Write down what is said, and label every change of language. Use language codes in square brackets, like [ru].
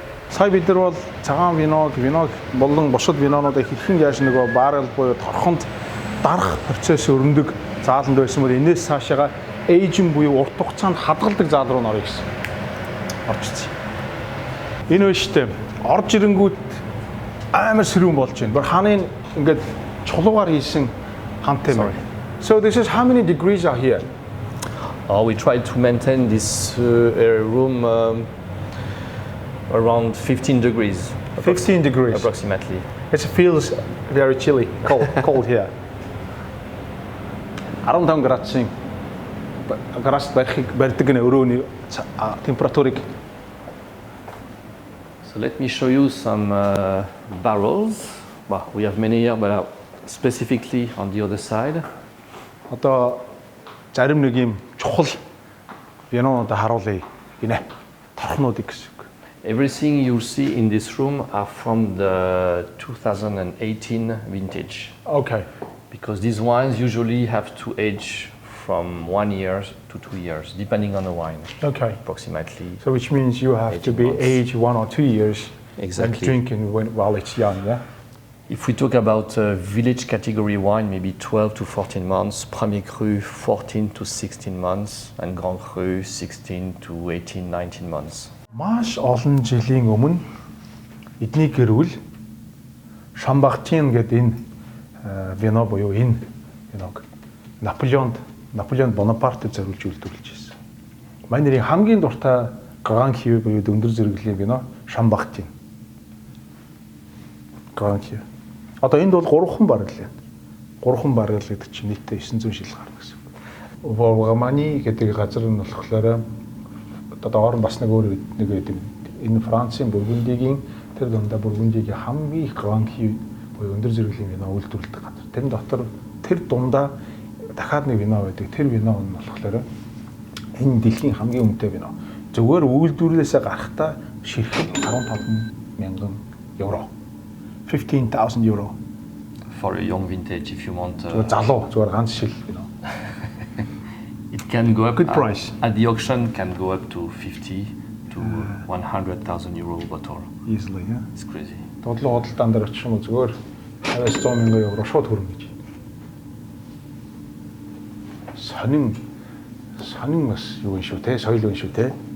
[mn] Сая бид нар бол цагаан вино болон бусад винонуудыг хэрхэн яаж нөгөө баррел буюу торхонд дарах процесс өрнөдөг зааланд байсан бол энэс цаашаага эйжин буюу урт хугацаанд хадгалдаг заал руу нөрөё гэсэн. Орчихсон. Энэ байна шүү дээ. Орж ирэнгүүт амар сэрүүн болж байна. Бүр хааны ингээд чулуугаар хийсэн хантай байна. [en] So this is how many degrees are here? We try to maintain this room around 15 degrees. 15 degrees. Approximately. It feels very chilly, cold here. [mn] 15 градусын градус барьдаг нэ өрөөний температурыг. [en] So let me show you some barrels. Well, we have many here, but specifically on the other side. [mn] Одоо зарим нэг юм чухал винонуудаа харуулъя гинэ. Торхнуудыг гэсэн үг. [en] Everything you see in this room are from the 2018 vintage. Okay. Because these wines usually have to age from 1 year to 2 years, depending on the wine. Okay. Approximately. So which means you have to be aged 1 or 2 years Exactly. and drinking while it's young, yeah? If we talk about village category wine, maybe 12 to 14 months, Premier Cru 14 to 16 months, and Grand Cru 16 to 18, 19 months. [mn] Маш олон жилийн өмнө эдний гэрүүл Шамбартин гэдэг энэ вино буюу энэ виног Наполеон Бонапарт зориулж үйлдвэрлэж байсан. Манай нэрийн хамгийн дуртай Grand Cru буюу өндөр зэрэглэлийн вино Шамбартин. Grand Cru. Одоо энд бол 3хан баррел байна. 3хан баррел гэдэг чинь нийтдээ 900 жил гарна гэсэн. Варгамани гэдэг газар нь болохоор одоо орон бас нэг өөр нэг байдаг. Энэ Францын Бургундигийн тэр дундаа Бургундигийн хамгийн их Grand Cru буюу өндөр зэрэглэлийн вино үйлдвэрлэдэг газар. Тэрэн дотор тэр дундаа дахиад нэг вино байдаг. Тэр вино нь болохоор энэ дэлхийн хамгийн үнэтэй вино. Зүгээр үйлдвэрлэлээсээ гарахтаа ширхэг 15,000 евро. [en] 15,000 euro. For a young vintage, if you want. [mn] Залуу зүгээр ганц шил вино. [en] It can go up. Good price. At the auction, can go up to 50 to 100,000 euro bottle. Easily, yeah. It's crazy. [mn] Тодлоо худалдаан дээр очих юм уу зүгээр 50,000 евро шууд хүрнэ гэж. Сонин бас юу юм шүү те, соёл юм шүү те.